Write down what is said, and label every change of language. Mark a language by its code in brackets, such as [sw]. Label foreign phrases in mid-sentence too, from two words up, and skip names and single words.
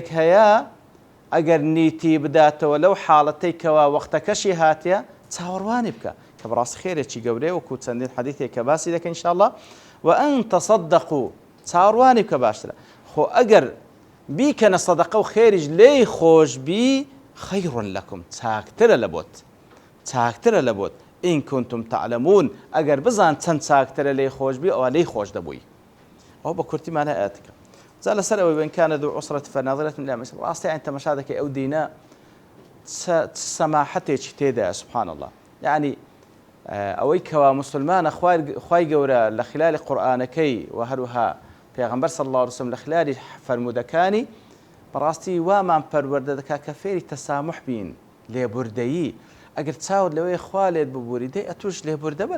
[ckb] هەیە ئەگەر نیتی بداتەوە لەو حاڵەتەی کەوا وەختەکەشی هاتیە چاوەڕوانی بکە کە بەڕاستی خێرێکی گەورەیە وەکو چەندین حەدیثێک کە باسی دەکەین ئینشاءالله [ar] وأن تصدقوا [ckb] چاوەڕوانی بکە باشترە خۆ ئەگەر بیکەنە سەدەقە و خێریش لێی خۆش بی [ar] خەیڕ لەکم [ckb] چاکترە لە بۆت چاکترە لە بۆت [ar] ئین كنتم تعلمون [ckb] ئەگەر بزان چەند چاکترە لێی خۆش بی ئەوە لێی خۆش دەبووی ئەو بە کورتیمانە ئاەتەکە جا لەسەر ئەوەی [ar] وإن كان ذو عسرة فناظرة إلى ميسرة [ckb] ڕاستی ئەین تەماشا دەکەی ئەو دینە سەماحەتێکی تێدایە [ar] سبحان الله [ckb] یعنی ئەوەی کەوا مسلمانە خوای گەورە لە خلالی قورئانەکەی و هەروەها پێغەمبەر [ar] صلی الله عليه وسلم [ckb] لە خلالی فەرمودەکانی بەڕاستی وامان پەروەردە دەکا کە فێری تەسامح بین لێبوردەیی ئەگەر چاوت لەوەی خوا لێت ببووری دەی ئەتوش لێبوردە بە